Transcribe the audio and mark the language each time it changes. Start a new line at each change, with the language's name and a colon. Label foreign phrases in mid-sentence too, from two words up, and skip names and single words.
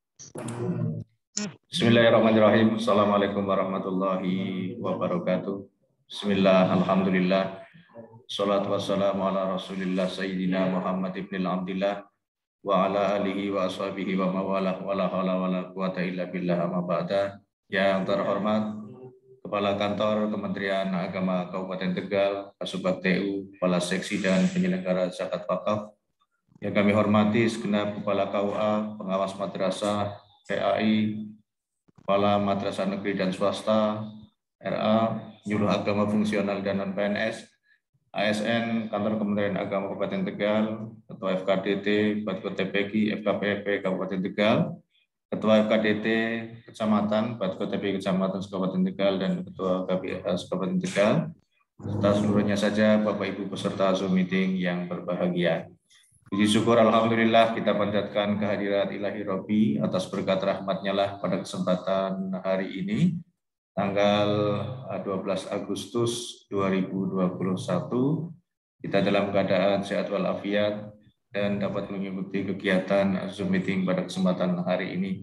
Arabic: بسم الله الرحمن الرحيم. السلام عليكم ورحمة الله وبركاته. بسم الله، الحمد لله. الصلاة والسلام على رسول الله Sayyidina Muhammad بن عبد الله وعلى آله وأصحابه وموالاه ولا حول ولا قوة إلا بالله أما بعد.
Indonesian: Yang terhormat Kepala Kantor Kementerian Agama Kabupaten Tegal, Kasubag TU, Kepala Seksi dan Penyelenggara Zakat Wakaf. Yang kami hormati segenap Kepala KUA, Pengawas Madrasah, PAI, Kepala Madrasah Negeri dan Swasta, RA, Nyuluh Agama Fungsional dan Non-PNS, ASN, Kantor Kementerian Agama Kabupaten Tegal, Ketua FKDT, Batko TPG, FKPP Kabupaten Tegal, Ketua FKDT Kecamatan, Batko TPG Kecamatan Kabupaten Tegal, dan Ketua KPS Kabupaten Tegal, serta seluruhnya saja Bapak Ibu peserta Zoom meeting yang berbahagia. Puji syukur alhamdulillah kita panjatkan kehadirat
Arabic: إلهي ربي
Indonesian: atas berkat rahmatnya lah pada kesempatan hari ini tanggal 12 Agustus 2021 kita dalam keadaan sehat walafiat dan dapat mengikuti kegiatan Zoom meeting pada kesempatan hari ini.